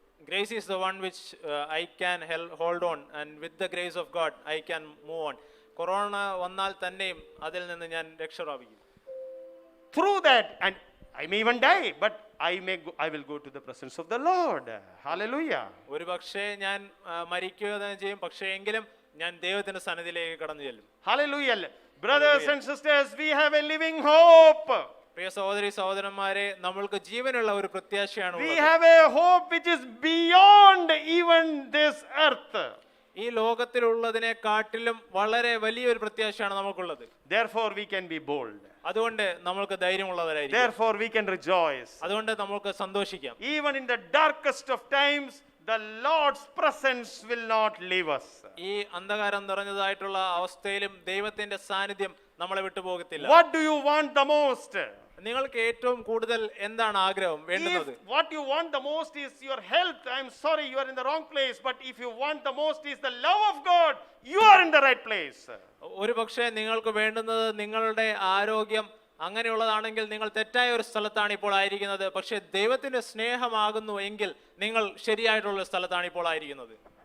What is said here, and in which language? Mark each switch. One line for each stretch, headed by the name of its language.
English: Grace is the one which I can hold on, and with the grace of God I can move on.
Malayalam: Corona വന്നാൽ തന്നെയും അതിൽ നിന്ന് ഞാൻ രക്ഷ പ്രാപിക്കും.
English: Through that, and I may even die, but I will go to the presence of the Lord. Hallelujah.
Malayalam: ഒരു പക്ഷേ ഞാൻ മരിക്കുക തന്നെ ചെയ്യും, പക്ഷേ എങ്കിലും ഞാൻ ദൈവത്തിന്റെ സന്നിധിയിലേക്ക് കടന്നു ചെല്ലും.
English: Hallelujah. Brothers and sisters, we have a living hope.
Malayalam: പ്രിയ സഹോദരി സഹോദരന്മാരെ, നമ്മൾക്ക് ജീവനുള്ള ഒരു പ്രത്യാശയാണ്
English: We
Malayalam: ഉള്ളത്.
English: have a hope which is beyond even this earth.
Malayalam: ഈ ലോകത്തിലുള്ളതിനെക്കാട്ടിലും വളരെ വലിയൊരു പ്രത്യാശയാണ് നമുക്കുള്ളത്.
English: Therefore we can be bold.
Malayalam: അതുകൊണ്ട് നമ്മൾക്ക് ധൈര്യമുള്ളവരായിരിക്കും.
English: Therefore we can rejoice.
Malayalam: അതുകൊണ്ട് നമുക്ക് സന്തോഷിക്കാം.
English: Even in the darkest of times, the Lord's presence will not leave us.
Malayalam: ഈ അന്ധകാരം നിറഞ്ഞതായിട്ടുള്ള അവസ്ഥയിലും ദൈവത്തിന്റെ സാന്നിധ്യം നമ്മളെ വിട്ടുപോകത്തില്ല.
English: What do you want the most?
Malayalam: നിങ്ങൾക്ക് ഏറ്റവും കൂടുതൽ എന്താണ് ആഗ്രഹം വേണ്ടുന്നത്?
English: If what you want the most is your health, I'm sorry, you are in the wrong place. But if you want the most is the love of God, you are in the right place.
Malayalam: ഒരു പക്ഷേ നിങ്ങൾക്ക് വേണ്ടുന്നത് നിങ്ങളുടെ ആരോഗ്യം അങ്ങനെയുള്ളതാണെങ്കിൽ നിങ്ങൾ തെറ്റായ ഒരു സ്ഥലത്താണ് ഇപ്പോൾ ആയിരിക്കുന്നത്. പക്ഷേ ദൈവത്തിന്റെ സ്നേഹമാകുന്നു എങ്കിൽ നിങ്ങൾ ശരിയായിട്ടുള്ള സ്ഥലത്താണ് ഇപ്പോൾ ആയിരിക്കുന്നത്.